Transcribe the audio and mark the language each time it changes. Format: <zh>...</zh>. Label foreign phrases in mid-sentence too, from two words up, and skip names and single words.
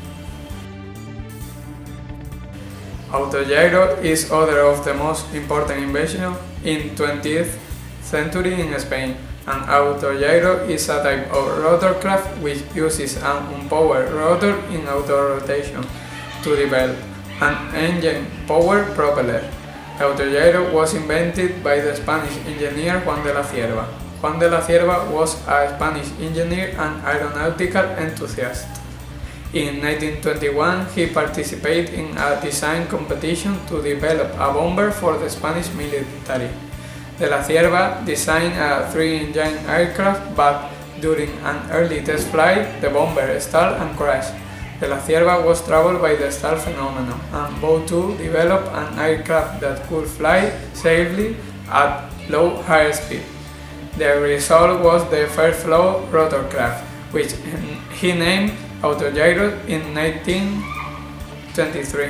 <en>Autogyro is other of the most important inventions in 20th century in Spain. An autogyro is a type of rotorcraft which uses an unpowered rotor in auto rotation. to develop an engine-powered propeller. The autogyro was invented by the Spanish engineer Juan de la Cierva. Juan de la Cierva was a Spanish engineer and aeronautical enthusiast. In 1921, he participated in a design competition to develop a bomber for the Spanish military. De la Cierva designed a 3-engine aircraft, but during an early test flight, the bomber stalled and crashed. De la Cierva was troubled by the stall phenomenon and vowed to develop an aircraft that could fly safely at low air speed. The result was the first flow rotorcraft, which he named autogyro in 1923.</en>